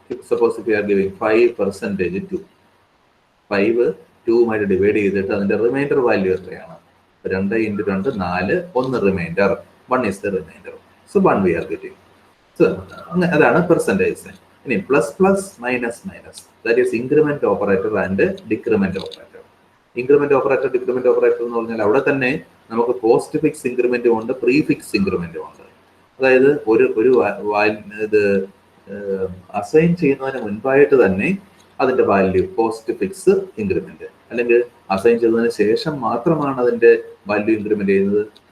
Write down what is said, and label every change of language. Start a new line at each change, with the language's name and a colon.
English: Suppose if we are giving 5% 2.
Malayalam: 5 2 divide ചെയ്തിട്ട് അതിന്റെ reminder value എത്രയാണ്?
English: 2 × 2 4, 1 reminder, 1 is the remainder. So 1 we are getting. So
Malayalam: അതാണ് percentage. ഇനി
English: Plus plus minus minus, that is increment operator and decrement operator.
Malayalam: Increment operator, decrement operator എന്ന് പറഞ്ഞാൽ അവിടെ തന്നെ നമുക്ക് പോസ്റ്റ് ഫിക്സ് ഇൻക്രിമെന്റും ഉണ്ട്, പ്രീഫിക്സ് ഇൻക്രിമെന്റും ഉണ്ട്. അതായത് ഒരു ഇത് അസൈൻ ചെയ്യുന്നതിന് മുൻപായിട്ട് തന്നെ അതിന്റെ വാല്യൂ പോസ്റ്റ് ഫിക്സ് ഇൻക്രിമെന്റ്, അല്ലെങ്കിൽ അസൈൻ ചെയ്തതിന് ശേഷം മാത്രമാണ് അതിന്റെ വാല്യൂ ഇൻക്രിമെന്റ് ചെയ്യുന്നത്.